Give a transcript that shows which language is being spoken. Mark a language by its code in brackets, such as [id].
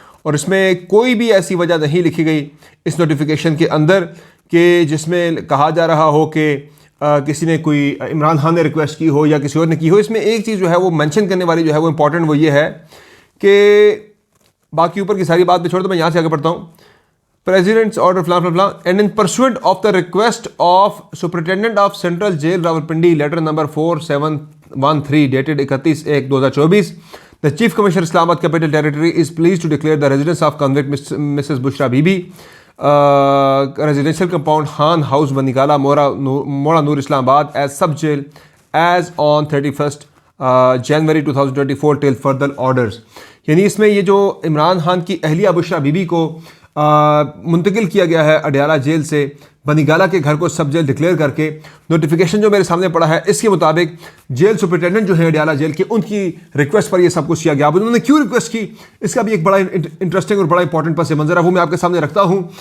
[hi] और इसमें कोई भी ऐसी वजह नहीं लिखी गई इस नोटिफिकेशन के अंदर कि जिसमें कहा जा रहा हो कि किसी ने कोई इमरान खान ने रिक्वेस्ट की हो या किसी और ने की हो। इसमें एक चीज़ जो है वो मेंशन करने वाली जो है वो इंपॉर्टेंट, वो ये है कि बाकी ऊपर की सारी बात पे छोड़ दो, मैं यहाँ से आगे पढ़ता हूँ। [en] President's order flan flan flan and in pursuant of the request of Superintendent of Central Jail Rawalpindi letter number 4713 dated 31/1/2024, the Chief Commissioner Islamabad Capital Territory is pleased to declare the residence of convict Mrs. Bushra Bibi, residential compound Han House Banigala Mora Noor Islamabad as sub jail as on 31st January 2024 till further orders। [hi] यानी इसमें ये जो इमरान खान की अहलिया बुशरा बीबी को मुंतकिल किया गया है अडयाला जेल से बनी गाला के घर को सब जेल डिक्लेयर करके, नोटिफिकेशन जो मेरे सामने पड़ा है इसके मुताबिक जेल सुपरिटेंडेंट जो है अडयाला जेल के, उनकी रिक्वेस्ट पर यह सब कुछ किया गया। अब उन्होंने क्यों रिक्वेस्ट की, इसका भी एक बड़ा इंटरेस्टिंग और बड़ा इंपॉर्टेंट पस मंजर है, वो मैं आपके सामने रखता हूँ।